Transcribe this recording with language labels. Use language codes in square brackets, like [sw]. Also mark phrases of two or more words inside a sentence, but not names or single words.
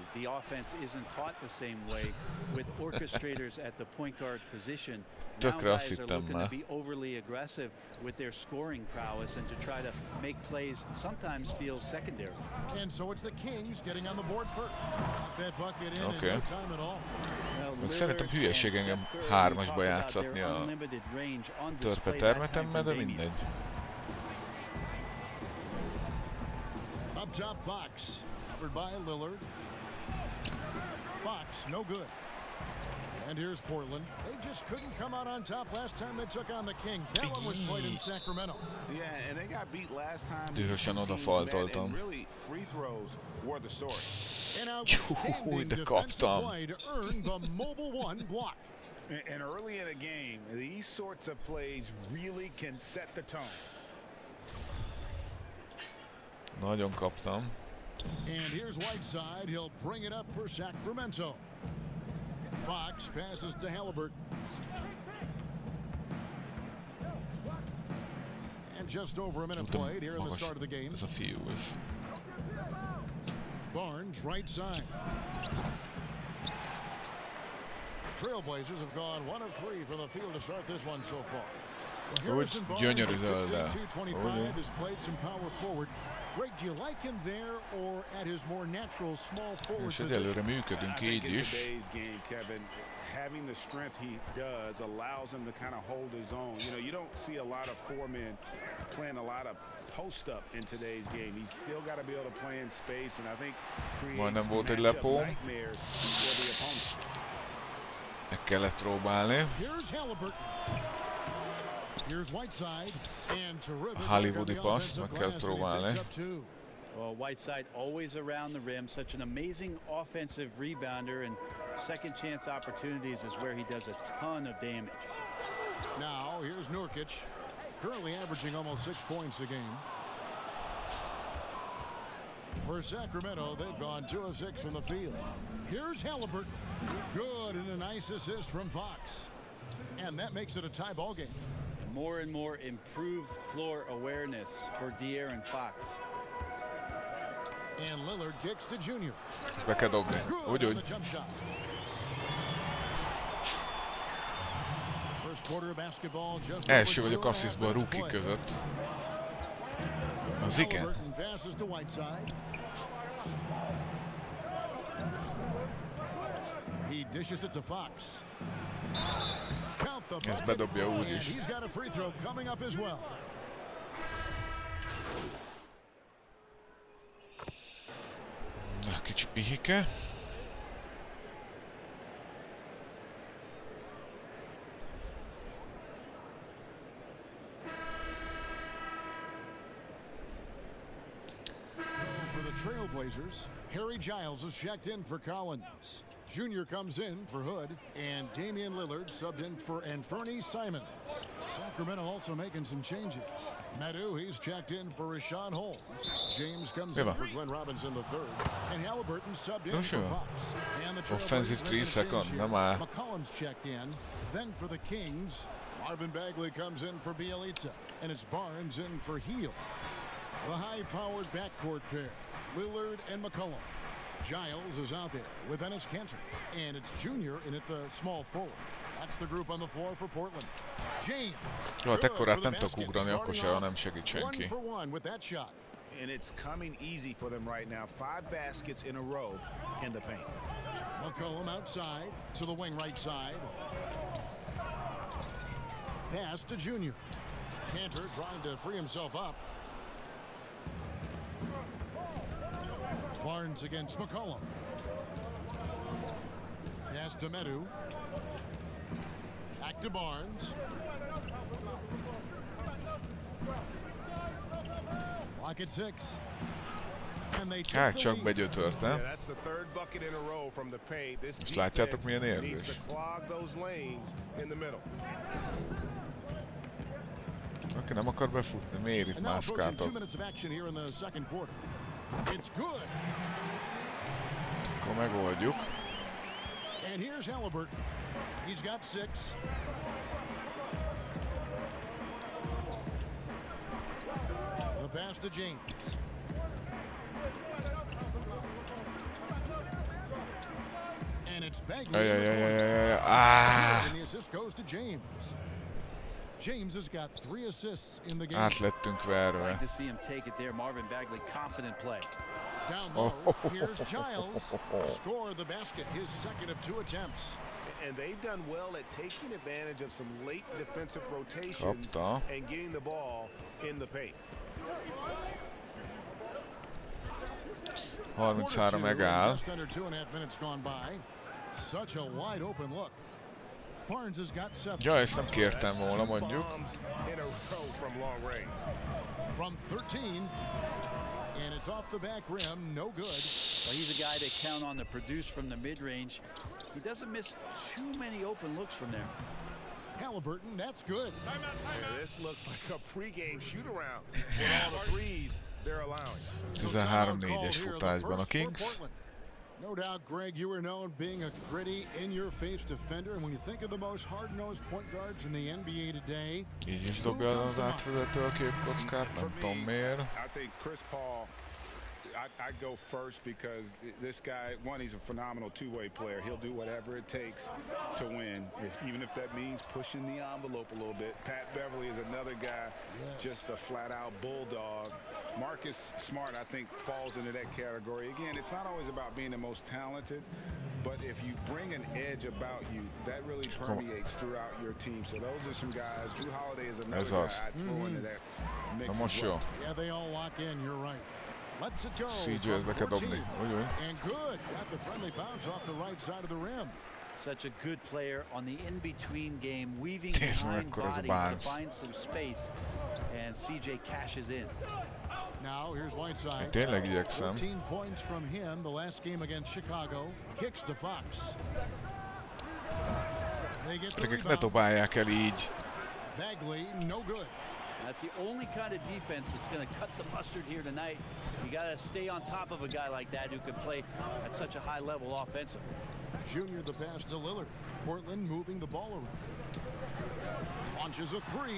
[en] The offense isn't taught the same way with orchestrators at the point guard position. Now guys are looking to be overly aggressive with their scoring prowess and to try to make plays sometimes feel secondary. And so it's the Kings getting on the board first. Got that bucket in no time at all. [hu] Szerintem hülyeség engem 3-asba játszatni a törpe termetemmel, de mindegy. [en] Up top, Fox, covered by Lillard. Fox, no good. And here's Portland. They just couldn't come out on top last time they took on the Kings. That one was played in Sacramento. Yeah, and they got beat last time. [hu] Dühösen odafaltoltam. [en] Really, free throws were the story. An outstanding defensive play to earn the mobile one block. And early in a game, these sorts of plays really can set the tone. [hu] Nagyon kaptam. [en] And here's Whiteside. He'll bring it up for Sacramento. Fox passes to Halliburton. And just over a minute played here in the start of the game. [hu] Ez a fiú is. [en] Barnes, right side. Trailblazers have gone 1 of 3 from the field to start this one so far. Well, Harrison Barnes, 225, has played some power forward. Greg, do you like him there or at his more natural small forward [hu] És egyelőre működünk így [en] in [hu] is. [en] today's game, Kevin, having the strength he does allows him to kind of hold his own. You know, you don't see a lot of four-men playing a lot of post-up in today's game. He's still got to be able to play in space, and I think creates matchup nightmares for the opponent. [hu] Meg kellett próbálni. [en] Here's Halliburton. Here's Whiteside and terrific. [hu] Hollywoodi passz, meg kell próbálni. [en] Well, Whiteside always around the rim, such an amazing offensive rebounder, and second chance opportunities is where he does a ton of damage. Now here's Nurkic, currently averaging almost 6 points a game. For Sacramento, they've gone 2 of 6 from the field. Here's Halliburton. Good, and a nice assist from Fox. And that makes it a tie ball game. More and more improved floor awareness for De'Aaron Fox. And Lillard kicks to Junior. [hu] Be kell dobni. Úgy. Első vagyok asszisztban a rookie között. Az igen. [en] He dishes it to Fox. [hu] Ez bedobja úgy is. [en] He's got a free throw coming up as well. [hu] Na, kicsi pihike. [en] For the Trailblazers, Harry Giles is checked in for Collins. Junior comes in for Hood, and Damian Lillard subbed in for Anferny Simons. Sacramento also making some changes. Medu, he's checked in for Rashawn Holmes. James comes in for Glenn Robinson III. And Halliburton subbed in for Fox. And the Offensive 3 second, [hu] nem áll. [en] McCollum's checked in. Then for the Kings, Marvin Bagley comes in for Bielitsa. And it's Barnes in for Heel. The high-powered backcourt pair, Lillard and McCollum. Giles is out there with Enes Kanter, and it's Junior in at the small forward. That's the group on the floor for Portland. James. [hu] Jó, hát ekkorát nem tudok ugrani, akkor se, ha nem segít senki. [en] 1 for 1 with that shot. And it's coming easy for them right now. 5 baskets in a row in the paint. McCollum outside to the wing right side. Pass to Junior. Kanter trying to free himself up. Barnes against McCollum. Pass to Medu. Back to Barnes. Lock at 6. And they [hu] Hát csak begyötört, nem? [en] That's the third bucket in a row from the paint. This [hu] és látjátok milyen [en] needs [hu] érvés. [en] to clog those lanes in the middle. [hu] Aki nem akar befutni, miért itt mászkáltok? Akkor megoldjuk. [en] And here's Halliburton. He's got 6. The pass to James. And it's Bagley. And the assist goes to James. James has got 3 assists in the game. [hu] Át lettünk verve. [en] Like to see him take it there, Marvin Bagley, confident play. Down low, here's Giles. Score the basket, his second of 2 attempts. And they've done well at taking advantage of some late defensive rotations and getting the ball in the paint. [hu] 33 megáll. [en] Just under 2.5 minutes gone by. Such a wide open look. Barnes has got 7. [hu] Ja, ezt nem kértem volna, mondjuk. [en] From 13. And it's off the back rim, no good. Well, he's a guy they count on to produce from the mid-range. He doesn't miss too many open looks from there. Halliburton, that's good. Yeah, this looks like a pregame shoot-around with all the threes they're allowing. [hu] 13-4-es futásban a Kings. [en] No doubt, Greg, you were known being a gritty, in-your-face defender, and when you think of the most hard-nosed point guards in the NBA today, [hu] így is dobja az átvezető a képkockát, nem tudom miért. [en] I think Chris Paul, I go first because this guy, one, he's a phenomenal two-way player. He'll do whatever it takes to win, even if that means pushing the envelope a little bit. Pat Beverly is another guy, just a flat-out bulldog. Marcus Smart, I think, falls into that category. Again, it's not always about being the most talented, but if you bring an edge about you, that really permeates throughout your team. So those are some guys. Drew Holiday is another guy I'd throw into that mix as well. Yeah, they all lock in, you're right. Let's it go. [hu] CJ be kell dobni. [en] And good. Got the friendly bounce off the right side of the rim. Such a good player on the in-between game, weaving behind bodies to find some space, and CJ cashes in. Now here's Whiteside. [hu] Tényleg igyekszem. [en] 14 points from him the last game against Chicago. Kicks to Fox. They get the [hu] Ne dobálják el így. [en] Bagley, no good. That's the only kind of defense that's going to cut the mustard here tonight. You got to stay on top of a guy like that who can play at such a high level offensively. Junior the pass to Lillard. Portland moving the ball around. Launches a three.